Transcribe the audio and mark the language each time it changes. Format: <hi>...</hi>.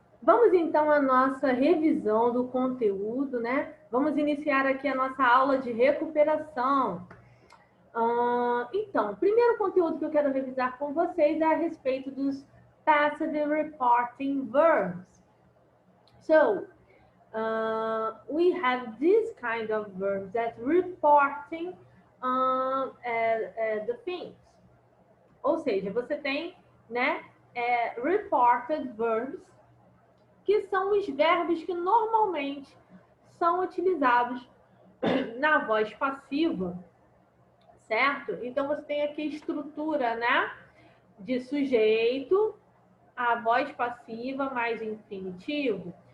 <pt>Vamos então à nossa revisão do conteúdo, né? Vamos iniciar aqui a nossa aula de recuperação. Então, o primeiro conteúdo que eu quero revisar com vocês é a respeito dos passive reporting verbs.</pt> <en>So, we have this kind of verbs that reporting the things.</en> <pt>Ou seja, você tem, né, reported verbs, que são os verbos que normalmente são utilizados na voz passiva, certo? Então, você tem aqui a estrutura, né, de sujeito, a voz passiva mais infinitivo.</pt>